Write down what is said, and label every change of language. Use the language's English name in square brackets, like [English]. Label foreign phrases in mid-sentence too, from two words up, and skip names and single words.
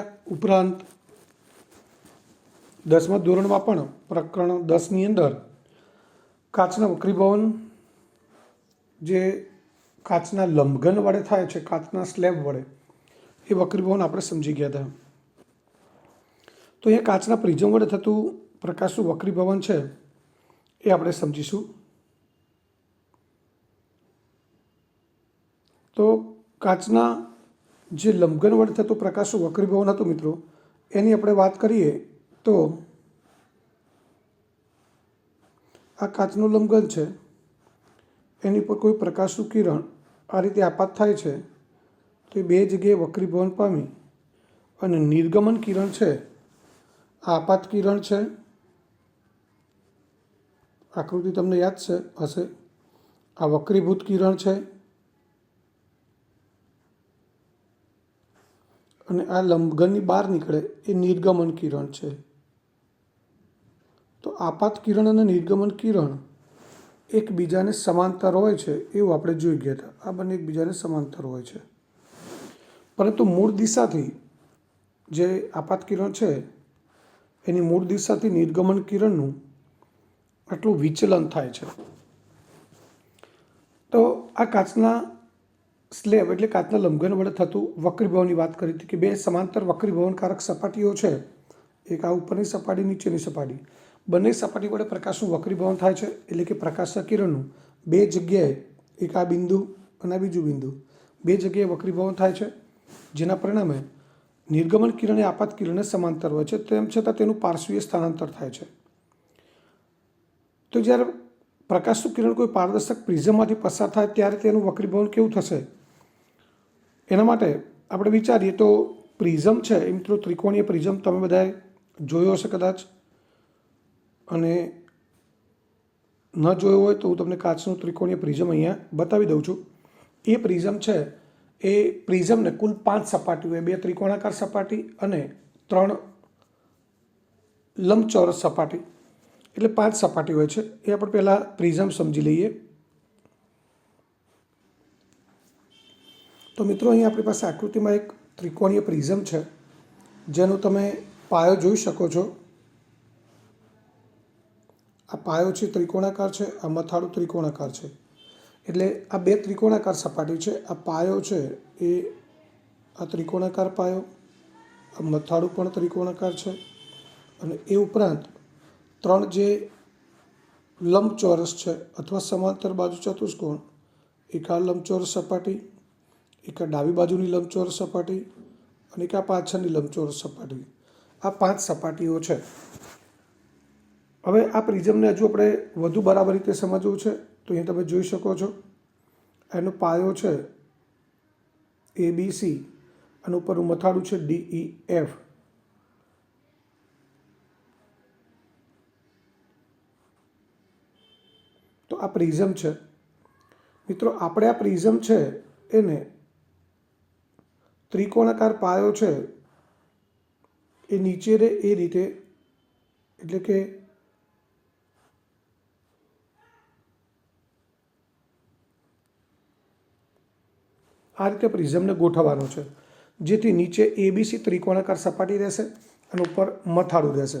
[Gujarati] ઉપરાંત 10મા ધોરણમાં પણ પ્રકરણ 10ની અંદર કાચના વક્રીભવન જે કાચના લંબઘન વડે થાય છે, કાચના સ્લેબ વડે, એ વક્રીભવન આપણે સમજી ગયા હતા। તો અહીંયા કાચના પ્રિઝમ વડે થતું પ્રકાશનું વક્રીભવન છે એ આપણે સમજીશું। તો કાચના જે લંબઘન વડે થતું પ્રકાશનું વક્રીભવન હતું મિત્રો એની આપણે વાત કરીએ તો આ કાચનું લંબઘન છે, એની પર કોઈ પ્રકાશનું કિરણ આ રીતે આપાત થાય છે તો બે જગ્યાએ વક્રીભવન પામી અને નિર્ગમન કિરણ છે આ આપાત કિરણ છે। આકૃતિ તમને યાદ હશે। આ વક્રીભૂત કિરણ છે અને આ લંબઘનની બહાર નીકળે એ નિર્ગમન કિરણ છે। તો આપાત કિરણ અને નિર્ગમન કિરણ એકબીજાને સમાંતર હોય છે એવું આપણે જોઈ ગયા હતા। આ બંને એકબીજાને સમાંતર હોય છે, પરંતુ મૂળ દિશાથી જે આપાત કિરણ છે એની મૂળ દિશાથી નિર્ગમન કિરણનું આટલું વિચલન થાય છે। તો આ કાચના સ્લેબ એટલે કાચના લંબઘન વડે થતું વક્રીભવનની વાત કરી હતી કિ બે સમાંતર વક્રીભવનકારક સપાટીઓ છે, એક આ ઉપરની સપાટી નીચેની સપાટી, બંને સપાટી વડે પ્રકાશનું વક્રીભવન થાય છે। એટલે કિ પ્રકાશના કિરણનું બે જગ્યાએ એક આ બિંદુ અને આ બીજું બિંદુ બે જગ્યાએ વક્રીભવન થાય છે, જેના પરિણામે નિર્ગમન કિરણ એ આપાત કિરણને સમાંતર હોય છે, તેમ છતાં તેનું પાર્શ્વીય સ્થાનાંતર થાય છે। તો જ્યારે પ્રકાશનું કિરણ કોઈ પારદર્શક પ્રિઝમમાંથી પસાર થાય ત્યારે તેનું વક્રીભવન કેવું થશે એના માટે આપણે વિચારીએ તો પ્રિઝમ છે એ મિત્રો ત્રિકોણીય પ્રિઝમ તમે બધાએ જોયો હશે કદાચ, અને ન જોયો હોય તો હું તમને કાચનું ત્રિકોણીય પ્રિઝમ અહીંયા બતાવી દઉં છું। એ પ્રિઝમ છે એ પ્રિઝમને કુલ 5 સપાટી હોય, 2 ત્રિકોણાકાર સપાટી અને 3 લંબચોરસ સપાટી, એટલે 5 સપાટી હોય છે। એ આપણે પહેલા પ્રિઝમ સમજી લઈએ। તો મિત્રો અહીં આપણી પાસે આકૃતિમાં એક ત્રિકોણીય પ્રિઝમ है જેનો તમે પાયો જોઈ શકો છો। આ પાયો છે ત્રિકોણાકાર है, આ મથાળું ત્રિકોણાકાર है, એટલે આ 2 ત્રિકોણાકાર સપાટી है। આ પાયો है એ આ ત્રિકોણાકાર પાયો, આ મથાળું પણ ત્રિકોણાકાર है, અને એ ઉપરાંત 3 જે લંબચોરસ है અથવા સમાંતર બાજુ ચતુષ્કોણ, એક આ લંબચોરસ સપાટી, એક ડાબી બાજુની લંબચોરસ સપાટી અને એક પાછળની લંબચોરસ સપાટી। આ 5 સપાટીઓ છે। હવે આ પ્રિઝમને હજુ આપણે વધુ બરાબર રીતે સમજવું છે તો અહીં તમે જોઈ શકો છો। એનો પાયો છે ABC અને ઉપરનું મથાળું છે DEF। તો આ પ્રિઝમ છે મિત્રો। આપણે આ પ્રિઝમ છે એને ત્રિકોણાકાર પાયો है એ નીચે રે એ રીતે, એટલે કે આ રીતે પ્રિઝમને ગોઠવવાનો છે, જેથી નીચે ABC ત્રિકોણાકાર સપાટી રહેશે અને ઉપર મથાળું રહેશે।